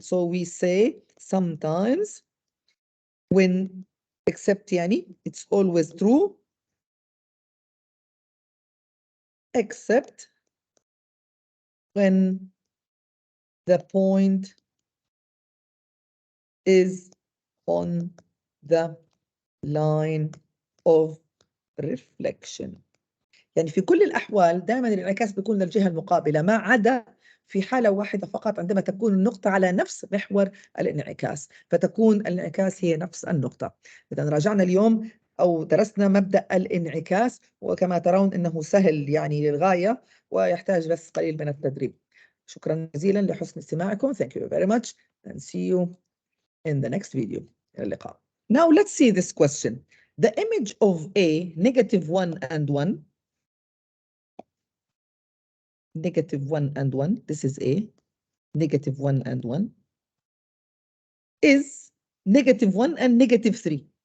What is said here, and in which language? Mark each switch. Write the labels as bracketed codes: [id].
[en] So we say sometimes when, except yani, it's always true, except when the point is on the line of reflection. [ar] يعني في كل الأحوال دائما الانعكاس بيكون للجهة المقابلة، ما عدا في حالة واحدة فقط عندما تكون النقطة على نفس محور الانعكاس، فتكون الانعكاس هي نفس النقطة. إذا راجعنا اليوم أو درسنا مبدأ الانعكاس، وكما ترون أنه سهل يعني للغاية ويحتاج بس قليل من التدريب. شكرا جزيلا لحسن استماعكم. [en] Thank you very much and see you in the next video. [ar] إلى اللقاء. [en] Now let's see this question. The image of A, -1 and 1, -1 and 1, this is A, -1 and 1, is -1 and -3.